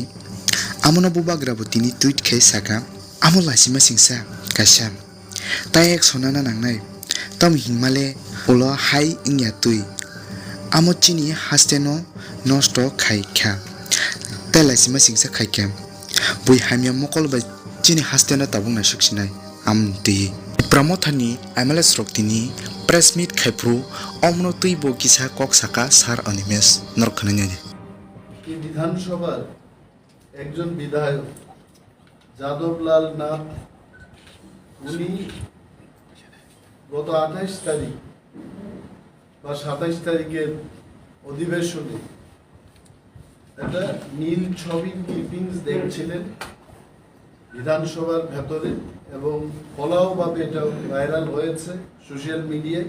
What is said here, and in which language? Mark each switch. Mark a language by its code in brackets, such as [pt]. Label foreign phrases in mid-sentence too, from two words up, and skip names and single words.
[trp] amona Bubagra botini tweet kay saka amola sima singsa kasam tayak sonana nangnai tam hingmale ulo hai ingya tui amo chini hasteno nosto khai kha tela sima singsa khai kem bui hamia mokol ba chini hasteno tabung na shuksinai amti Pramothani MLA Sroktini [en] press meet [trp] Khaipru omno tuibo kisa kok saka sar animes norkhananya [bn] এই বিধানসভার একজন বিধায়ক যাদবলাল নাথ উনি গত 28 তারিখ বা 27 তারিখের অধিবেশনে একটা নীল ছবির ক্লিপিংস দেখছিলেন বিধানসভার ভেতরে এবং ফলাওভাবে এটা ভাইরাল হয়েছে [en] social media.